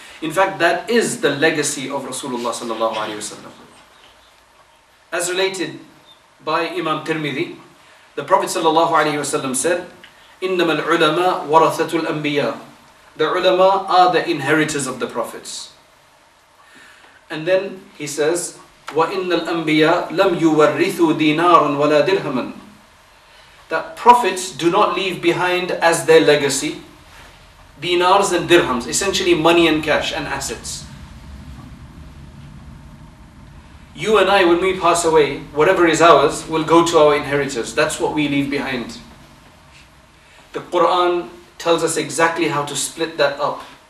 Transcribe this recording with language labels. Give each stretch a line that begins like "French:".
English: In fact, that is the legacy of Rasulullah sallallahu alaihi wasallam. As related by Imam Tirmidhi, the Prophet sallallahu alaihi wasallam said,
Arabic: إِنَّمَا الْعُلَمَاء وَرَثَةُ الْأَنْبِيَاءِ.
English: The ulama are the inheritors of the prophets. And then he says,
Arabic: وَإِنَّ الْأَنْبِيَاء لَمْ يُوَرِّثُوا دِينَارًا وَلَا دِرْهَمًا.
English: That prophets do not leave behind as their legacy dinars and dirhams, essentially money and cash and assets. You and I, when we pass away, whatever is ours will go to our inheritors. That's what we leave behind. The Quran tells us exactly how to split that up.